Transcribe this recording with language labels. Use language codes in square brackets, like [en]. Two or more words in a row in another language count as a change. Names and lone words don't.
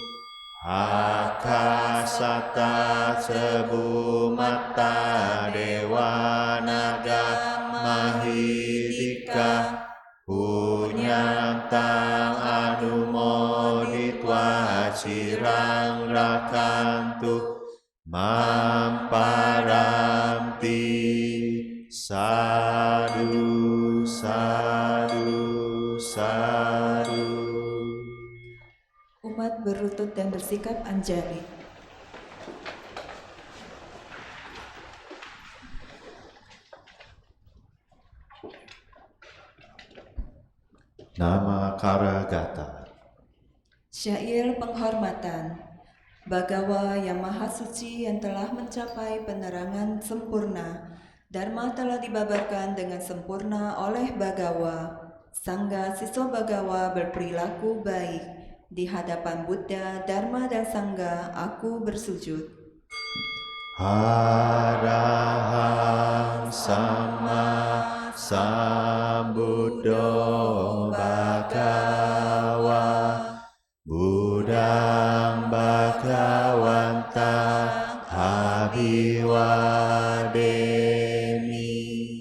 [pi] akasata sebumata dewa naga mahidika punyam tam anumoditwa cirang rakantu mamparamti sadu sadu sadu. [id] Umat berlutut dan bersikap anjali. Nama Karagata. Syair penghormatan. Bagawa yang maha suci yang telah mencapai penerangan sempurna, Dharma telah dibabarkan dengan sempurna oleh Bagawa. Sangga siswa Bagawa berperilaku baik. Di hadapan Buddha, Dharma dan Sangga, aku bersujud. [pi] Arahang sama sambuddho bhagawa Buddhang bhagawantang abhiwademi.